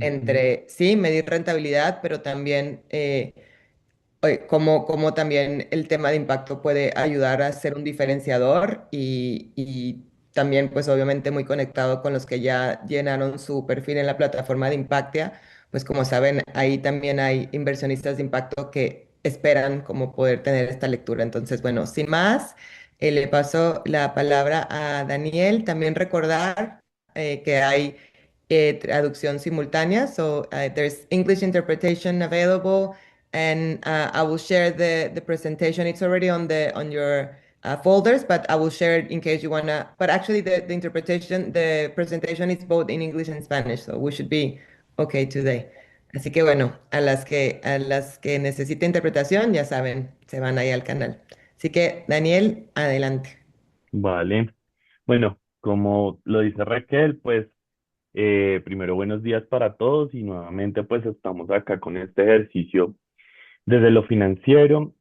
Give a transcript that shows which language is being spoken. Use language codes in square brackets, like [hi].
[es] entre, sí, medir rentabilidad, pero también cómo también el tema de impacto puede ayudar a ser un diferenciador y también pues obviamente muy conectado con los que ya llenaron su perfil en la plataforma de Impactia, pues como saben, ahí también hay inversionistas de impacto que esperan como poder tener esta lectura. Entonces, bueno, sin más, le paso la palabra a Daniel. También recordar que hay traducción simultánea, [en] so there's English interpretation available. And I will share the presentation. It's already on your folders, but I will share it in case you wanna. But actually, the interpretation, the presentation is both in English and Spanish, so we should be okay today. [es] Así que bueno, a las que necesiten interpretación, ya saben, se van ahí al canal. Así que Daniel, adelante. Vale. Bueno, como lo dice Raquel, pues primero buenos días para todos y nuevamente pues estamos acá con este ejercicio desde lo financiero.